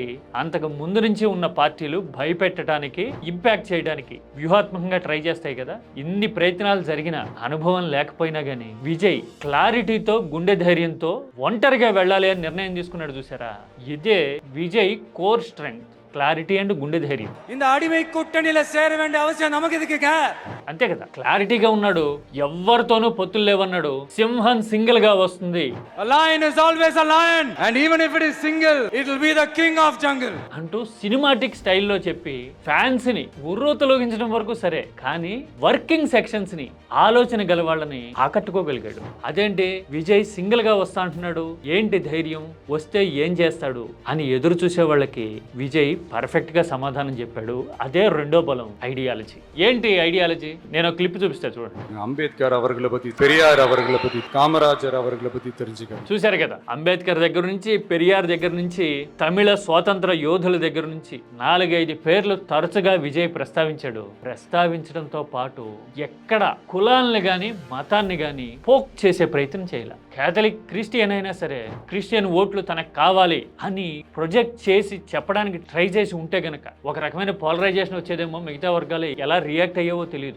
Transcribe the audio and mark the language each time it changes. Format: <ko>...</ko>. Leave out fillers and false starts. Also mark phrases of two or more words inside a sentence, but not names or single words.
<te>అంతకు ముందు నుంచి ఉన్న పార్టీలు భయపెట్టడానికి, ఇంపాక్ట్ చేయడానికి వ్యూహాత్మకంగా ట్రై చేస్తాయి కదా. ఇన్ని ప్రయత్నాలు జరిగిన అనుభవం లేకపోయినా గానీ విజయ్ క్లారిటీతో, గుండె ధైర్యంతో ఒంటరిగా వెళ్ళాలి అని నిర్ణయం తీసుకున్నాడు. చూసారా, ఇదే విజయ్</te> <en>core strength, clarity and</en> <te>గుండె ధైర్యం.</te> <ta>இந்த அடிமை கூட்டணியில சேர வேண்டிய அவசியம் நமக்கு எதுக்குங்க?</ta> <te>అంతే కదా, క్లారిటీగా ఉన్నాడు. ఎవ్వరితోనూ పొత్తులు లేవన్నాడు. సింహం సింగిల్ గా వస్తుంది.</te> <en>A lion is always a lion and even if it is single it will be the king of jungle</en> <te>అంటూ సినిమాటిక్ స్టైల్లో చెప్పి ఫ్యాన్స్ ని ఉర్రూతలోగించడం వరకు సరే, కానీ</te> <en>working sections</en> <te>ని, ఆలోచన గల వాళ్ళని ఆకట్టుకోగలిగాడు. అదేంటి విజయ్ సింగిల్ గా వస్తా అంటున్నాడు, ఏంటి ధైర్యం, వస్తే ఏం చేస్తాడు అని ఎదురు చూసే వాళ్ళకి విజయ్ పర్ఫెక్ట్ గా సమాధానం చెప్పాడు. అదే రెండో బలం, ఐడియాలజీ. ఏంటి ఐడియాలజీ? నేను క్లిప్ చూపిస్తా చూడండి.</te> <ta>అంబేద్కర్ அவர்களை பத்தி, பெரியார் அவர்களை பத்தி, காமராஜர் அவர்களை பத்தி தெரிஞ்சுக்க.</ta> <te>చూశారు కదా, అంబేద్కర్ దగ్గర నుంచి, పెరియార్ దగ్గర నుంచి, తమిళ స్వాతంత్ర యోధుల దగ్గర నుంచి 4-5 పేర్లు తరచుగా విజయ్ ప్రస్తావించాడు. ప్రస్తావించడంతో పాటు ఎక్కడ కులాన్ని గాని, మతాన్ని గాని పోక్ చేసే ప్రయత్నం చేయాల.</te> <en>Catholic Christian</en> <te>అయినా సరే క్రిస్టియన్ ఓట్లు తనకు కావాలి అని ప్రొజెక్ట్ చేసి చెప్పడానికి ట్రై చేసి ఉంటే గనక ఒక రకమైన పోలరైజేషన్ వచ్చేదేమో, మిగతా వర్గాలు ఎలా రియాక్ట్ అయ్యేవో తెలియదు.</te>